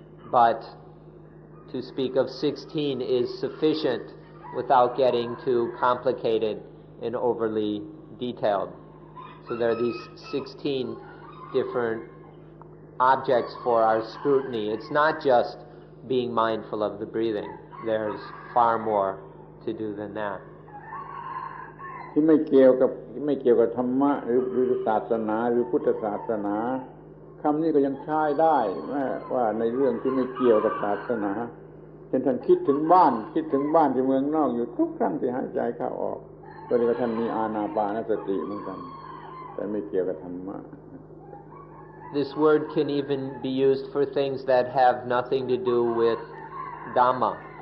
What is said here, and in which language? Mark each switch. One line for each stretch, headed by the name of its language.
English: But to speak of 16 is sufficient without getting too complicated and overly detailed. So there are these 16 different objects for our scrutiny. It's not just being mindful of the breathing. There's far more to do than that.
Thai: ที่ไม่เกี่ยวกับธรรมะหรือศาสนาหรือพุทธศาสนาคำนี้ก็ยังใช้ได้ว่าในเรื่องที่ไม่เกี่ยวกับศาสนาเช่นท่านคิดถึงบ้านที่เมืองนอกอยู่ทุกครั้งที่หายใจเข้าออกก็เรียกว่าท่านมีอานาปานสติเหมือนกันแต่ไม่เกี่ยวกับธรรมะ
English: This word can even be used for things that have nothing to do with Dhamma.